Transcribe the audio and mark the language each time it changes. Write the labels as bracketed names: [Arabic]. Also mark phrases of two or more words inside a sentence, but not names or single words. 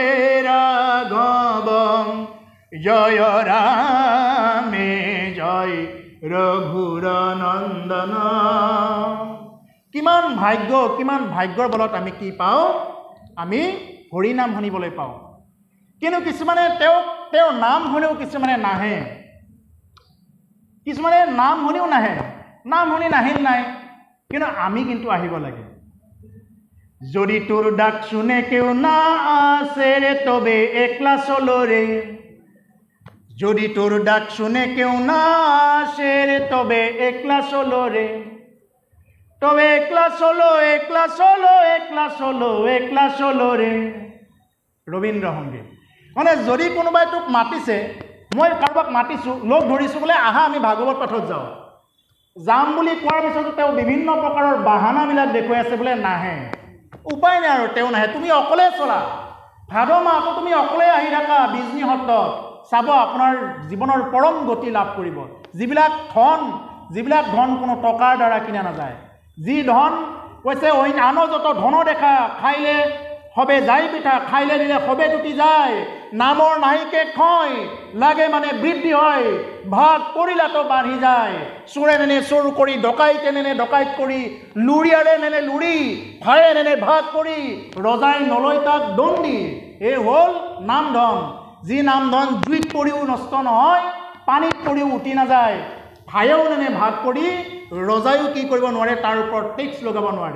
[Assamese] ৰাঘৱম জয় ৰামে জয় ৰঘুৰ নন্দন কিমান ভাগ্যৰ বলত আমি কি পাওঁ আমি হৰি নাম শুনিবলৈ পাওঁ কিন্তু কিছুমানে তেওঁৰ নাম শুনেও কিছুমানে নাহে কিছুমানে নাম শুনিও নাহে, নাম শুনি নাহিল নাই, কিন্তু আমি কিন্তু আহিব লাগে। [Bangla] যদি তোর ডাক শুনে কেউ না আসে রে তবে একলা চলো রে, যদি তোর ডাক শুনে কেউ না আসে রে তবে একলা চলো রে, তবে একলা চলো একলা চলো একলা চলো একলা চলো রে। [Assamese] ৰবীন্দ্ৰ সংগীত। মানে যদি কোনোবাই তোক মাতিছে, মই কাৰোবাক মাতিছোঁ, লগ ধৰিছোঁ বোলে আহা আমি ভাগৱত পাঠত যাওঁ, যাম বুলি কোৱাৰ পিছতো তেওঁ বিভিন্ন প্ৰকাৰৰ বাহানাবিলাক দেখুৱাই আছে বোলে নাহে, উপায় নাই আৰু তেওঁ নাহে, তুমি অকলে চলা, ভাদ মাহতো তুমি অকলে আহি থাকা বিজনী সত্ৰত, চাব আপোনাৰ জীৱনৰ পৰম গতি লাভ কৰিব। যিবিলাক ধন কোনো টকাৰ দ্বাৰা কিনা নাযায়, যি ধন কৈছে অইন আন যত ধন দেখা খাইলে হবে যাই পিঠা, খাইলে দিলে হবে টুটি যায়, নামৰ নাহিকে ক্ষয় লাগে মানে বৃদ্ধি হয়, ভাগ কৰিলাতো বাঢ়ি যায়, চোৰে নেনে চোৰ কৰি, ডকাইতে নেনে ডকাইত কৰি, লুৰিয়াৰে নেনে লুৰি, ভায়ে নেনে ভাগ কৰি, ৰজাই নলয় তাক দণ্ডি। এই হ'ল নাম ধন, যি নাম ধন জুইত পৰিও নষ্ট নহয়, পানীত পৰিও উঠি নাযায়, ভায়েও নেনে ভাগ কৰি, ৰজায়ো কি কৰিব নোৱাৰে, তাৰ ওপৰত টেক্স লগাব নোৱাৰে।